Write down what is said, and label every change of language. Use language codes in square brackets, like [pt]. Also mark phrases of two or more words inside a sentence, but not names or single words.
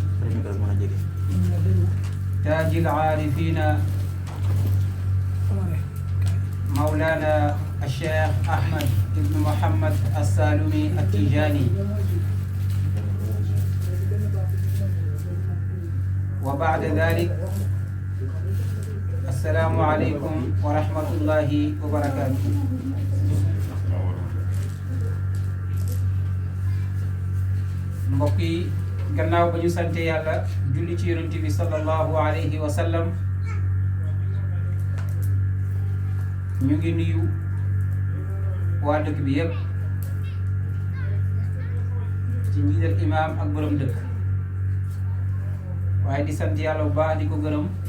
[ar] تاج العارفين مولانا الشيخ أحمد بن محمد السالمي التيجاني وبعد ذلك السلام عليكم ورحمة الله وبركاته. [wo] mbokk yi gannaaw ba ñu sante yàlla julli ci yonent bi [ar] صلى الله عليه وسلم [wo] ñu ngi nuyu waa dëkk bi yépp ci njiital imaam ak borom dëkk waaye di sant yàlla bu baax di ko gërëm